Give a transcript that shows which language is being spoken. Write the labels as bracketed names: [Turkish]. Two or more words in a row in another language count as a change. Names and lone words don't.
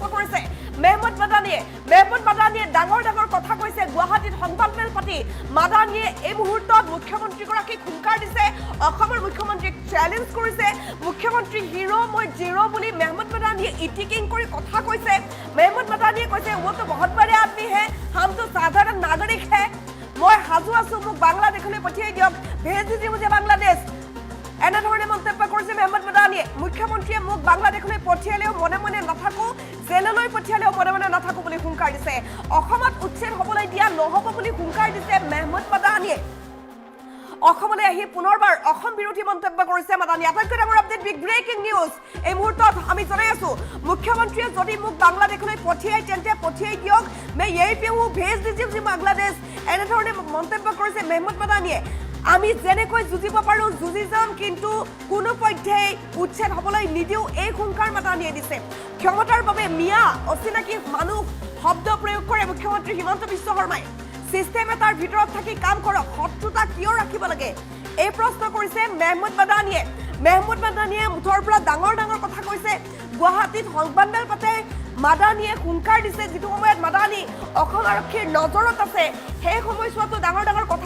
[Assamese] কৰিছে মেহমুদ মাদানিয়ে ডাঙৰ কথা কৈছে গুৱাহাটীত সংবাদমেল পাতি মাদানিয়ে এই মুহূৰ্তত মুখ্যমন্ত্ৰী গৰাকীক হুংকাৰ দিছে অসমৰ মুখ্যমন্ত্ৰীক চ্যালেঞ্জ কৰিছে মুখ্যমন্ত্ৰী হিৰো মই জিৰো বুলি মেহমুদ মাদানিয়ে ইটিকিং কৰি কথা কৈছে মেহমুদ মাদানিয়ে কৈছে [Hindi] वो तो बहुत बड़े आदमी है हम तो साधारण नागरिक है [Assamese] মই হাজু আছো মোক বাংলাদেশলৈ পঠিয়াই দিয়ক [Hindi] भेज दीजिए मुझे बांग्लादेश [Assamese] এনেধৰণে মন্তব্য কৰিছে মেহমুদ মাদানিয়ে মুখ্যমন্ত্ৰীয়ে মোক বাংলাদেশলৈ পঠিয়ালেও মনে মনে নাথাকো জেললৈ পঠিয়ালেও মনে মনে নাথাকো বুলি হুংকাৰ দিছে অসমত উচ্ছেদ হবলৈ দিয়া নহব বুলি হুংকাৰ দিছে মেহমুদ মাদানিয়ে অসমলৈ আহি পুনৰবাৰ অসম বিৰোধী মন্তব্য কৰিছে মাদানিয়ে আটাইতকৈ ডাঙৰ [English] update big breaking news [Assamese] এই মুহূৰ্তত আমি জনাই আছো মুখ্যমন্ত্ৰীয়ে যদি মোক বাংলাদেশলৈ পঠিয়াই তেন্তে পঠিয়াই দিয়ক [Hindi] मैं यही पे हूं भेज दीजिए मुझे बांग्लादेश [Assamese] এনেধৰণে মন্তব্য কৰিছে মেহমুদ মাদানিয়ে আমি যেনেকৈ যুঁজিব পাৰো যুঁজি যাম কিন্তু কোনো পধ্যে উচ্ছেদ হবলৈ নিদিও এই হুংকাৰ মাদানিয়ে দিছে ক্ষমতাৰ বাবে মিয়া অচিনাকি মানুহ শব্দ প্ৰয়োগ কৰে মুখ্যমন্ত্ৰী হিমন্ত বিশ্ব শৰ্মাই সিস্টেম এটাৰ ভিতৰত থাকি কাম কৰক শত্ৰুতা কিয় ৰাখিব লাগে এই প্ৰশ্ন কৰিছে মেহমুদ মাদানিয়ে মুঠৰ পৰা ডাঙৰ কথা কৈছে গুৱাহাটীত সংবাদমেল পাতে মাদানিয়ে হুংকাৰ দিছে যেটো সময়ত মাদানি অসম আৰক্ষীৰ নজৰত আছে সেই সময়ছোৱাটো ডাঙৰ কথা